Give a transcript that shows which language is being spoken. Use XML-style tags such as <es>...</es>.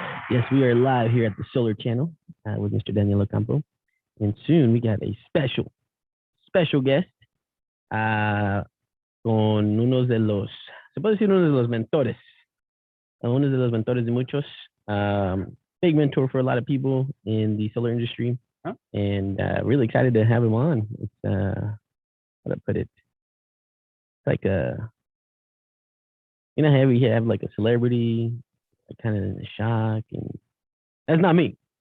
<en>Yes, we are live here at the Solar Channel with Mr. Daniel Ocampo. And soon we got a special guest</en> <es>con uno de los, se puede decir uno de los mentores. Uno de los mentores de muchos.</es> <en>Big mentor for a lot of people in the solar industry. Huh? And really excited to have him on. It's, how to put it? It's like a, you know, how we have like a celebrity, like kind of in a shock, and that's not me.</en>